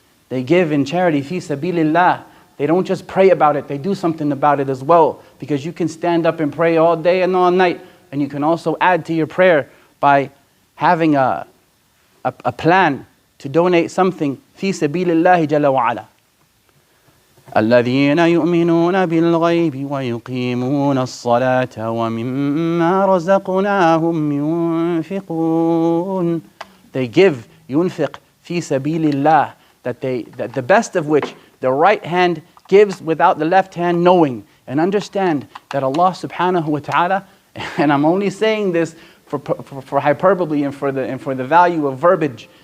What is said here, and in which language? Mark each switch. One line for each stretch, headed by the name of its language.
English: They give in charity, fi sabilillah. They don't just pray about it, they do something about it as well. Because you can stand up and pray all day and all night, and you can also add to your prayer by having a plan to donate something fi sabilillahi jalla wa ala.
Arabic: الذين يؤمنون بالغيب ويقيمون الصلاة ومما رزقناهم ينفقون.
English: They give,
Arabic: ينفق في سبيل الله,
English: that the best of which the right hand gives without the left hand knowing. And understand that Allah subhanahu wa ta'ala, and I'm only saying this for hyperbole and for the value of verbiage,